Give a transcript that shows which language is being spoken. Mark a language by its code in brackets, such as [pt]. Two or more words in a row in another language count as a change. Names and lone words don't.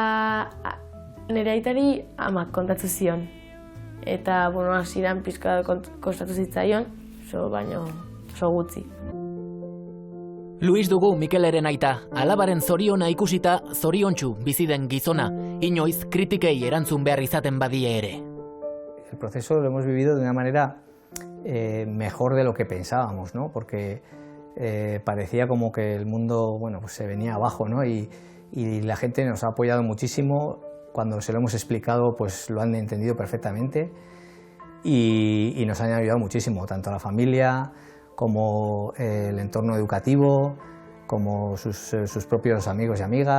[eu] Nire aitari amak kontatu zion. Eta, hasieran pixka kostatu zitzaion, baino oso gutxi. Luis dugu Mikeleren aita, alabaren zoriona ikusita zoriontsu bizi den gizona, inoiz kritikei erantzun behar izaten badie ere. [es] El proceso lo hemos vivido de una manera mejor de lo que pensábamos, ¿no? Porque parecía como que el mundo, se venía abajo, ¿no? Y la gente nos ha apoyado muchísimo. Cuando se lo hemos explicado, pues lo han entendido perfectamente y nos han ayudado muchísimo, tanto la familia como el entorno educativo, como sus propios amigos y amigas.